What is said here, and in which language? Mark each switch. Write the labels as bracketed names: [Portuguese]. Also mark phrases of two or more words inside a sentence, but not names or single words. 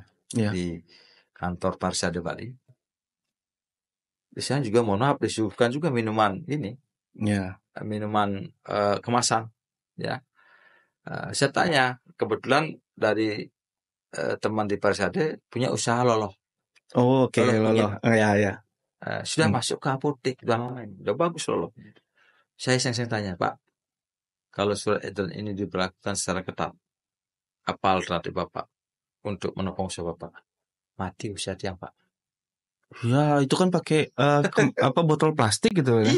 [Indonesian] Di kantor Parisade Bali. Di sana juga mohon maaf disuguhkan juga minuman ini. Minuman kemasan ya. Saya tanya, kebetulan dari teman di Parisade punya usaha loloh. Loloh. Sudah masuk ke apotek udah bagus loloh. Saya iseng-iseng tanya, Pak, kalau surat edaran ini diberlakukan secara ketat, apa alternatif Bapak untuk menopang usaha Bapak? Mati usaha tiang, Pak. Ya, itu kan pakai botol plastik gitu ya.